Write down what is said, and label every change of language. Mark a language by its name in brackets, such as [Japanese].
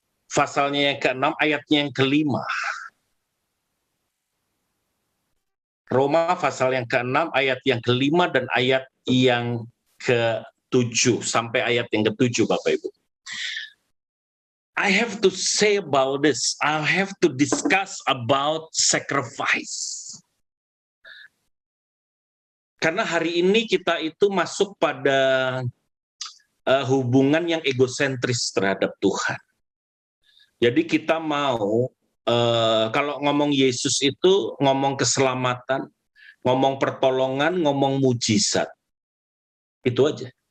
[Indonesian] Pasalnya yang ke-6, ayatnya yang ke-5. Roma pasal yang ke-6, ayat yang ke-5 dan ayat yang ke-7, sampai ayat yang ke-7, Bapak Ibu. [English] I have to say about this. I have to discuss about sacrifice. [Indonesian] Karena hari ini kita itu masuk pada hubungan yang egosentris terhadap Tuhan. Jadi kita mau, kalau ngomong Yesus itu ngomong keselamatan, ngomong pertolongan, ngomong mujizat. Itu aja.